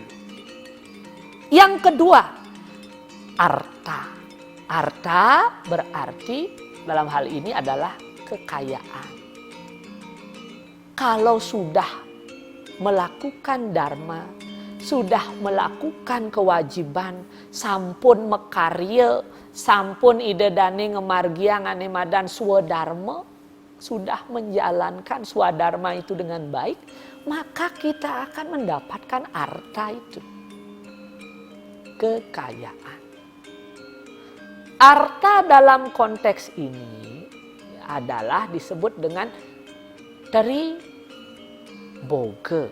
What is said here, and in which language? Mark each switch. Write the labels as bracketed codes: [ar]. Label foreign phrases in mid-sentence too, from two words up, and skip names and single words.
[id] Yang kedua, arta. Arta berarti dalam hal ini adalah kekayaan. Kalau sudah melakukan dharma, sudah melakukan kewajiban, [ban] sampun mekarya, sampun idedane ngemargia nganemadan swadharma, [id] sudah menjalankan swadharma itu dengan baik, maka kita akan mendapatkan arta itu. Kekayaan. Arta dalam konteks ini adalah disebut dengan tri boga.